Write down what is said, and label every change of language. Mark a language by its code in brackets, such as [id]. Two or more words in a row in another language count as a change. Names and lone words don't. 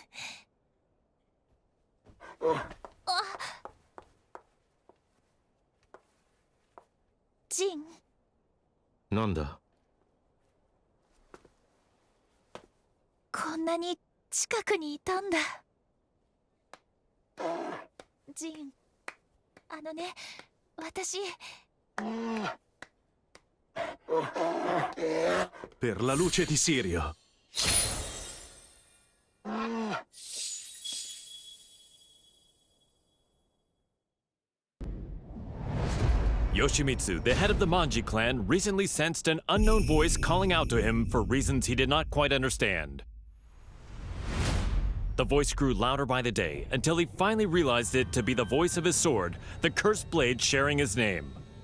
[ja] ジン。なんだ？こんなに近くにいたんだ。ジン、ね、私。 [it] Per la luce di Sirio. [en] Yoshimitsu, the head of the Manji clan, recently sensed an unknown voice calling out to him for reasons he did not quite understand. The voice grew louder by the day until he finally realized it to be the voice of his sword, the cursed blade sharing his name.